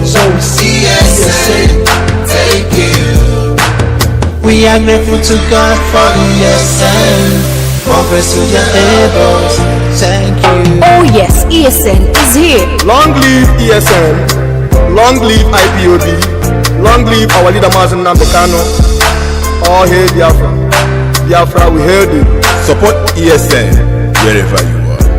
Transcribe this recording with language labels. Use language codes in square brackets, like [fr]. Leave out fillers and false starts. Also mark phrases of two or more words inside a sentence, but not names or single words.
[en] ESL, thank you. We are grateful to God for ESN. Progress to the neighbors. Thank you. Oh yes, ESN is here. Long live ESN. Long live IPOB. Long live our leader Mazi Nnamdi Kanu. All hail Biafra. Biafra, we hail you. Support ESN wherever you are.